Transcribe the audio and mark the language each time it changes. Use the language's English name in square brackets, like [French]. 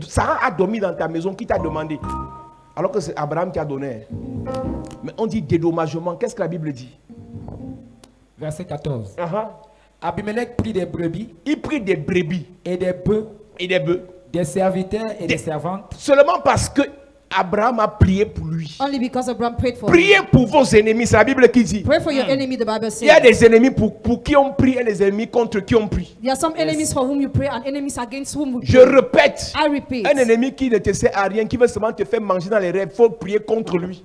[French] Sarah a dormi dans ta maison. Qui t'a demandé? Alors que c'est Abraham qui a donné. Mais on dit dédommagement. Qu'est-ce que la Bible dit? Verset 14. Uh-huh. Abimelech prit des brebis Il prit des brebis et des bœufs, et des bœufs. des serviteurs et des servantes. Seulement parce que Abraham a prié pour lui. [English] Only because Abraham prayed for him. [French] Priez pour vos ennemis. C'est la Bible qui dit. [English] Pray for your enemy, the Bible [French] Il y a [English] says. [French] des ennemis pour qui on prie et des ennemis contre qui on prie. [English] There are some enemies for whom you pray and enemies against whom we [French] Je [English] pray. [French] répète. [English] I repeat. [French] Un ennemi qui ne te sert à rien, qui veut seulement te faire manger dans les rêves, il faut prier contre lui.